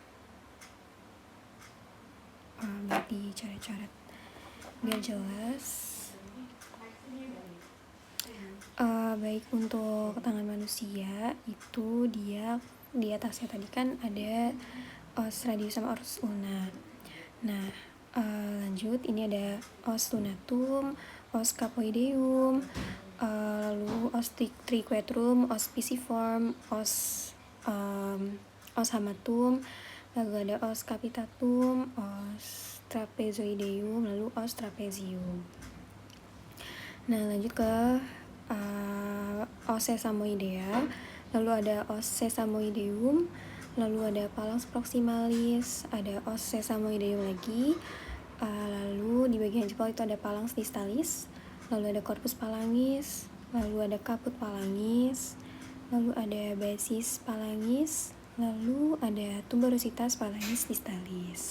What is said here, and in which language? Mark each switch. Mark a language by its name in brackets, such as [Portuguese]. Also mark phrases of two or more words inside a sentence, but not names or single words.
[Indonesian] Biar dicoret-coret biar jelas. Baik, untuk tangan manusia itu dia di atasnya tadi kan ada os radius sama os ulna. Nah, lanjut, ini ada os lunatum, os capoideum, lalu os triquetrum, os pisiform, os hamatum, lalu ada os capitatum, os trapezoideum, lalu os trapezium. Nah, lanjut ke os sesamoidea, lalu ada os sesamoideum, lalu ada phalanx proximalis, ada os sesamoideum lagi, lalu di bagian jempol itu ada phalanx distalis, lalu ada corpus phalanx, lalu ada caput phalanx, lalu ada basis phalanx, lalu ada tuberositas phalanx distalis.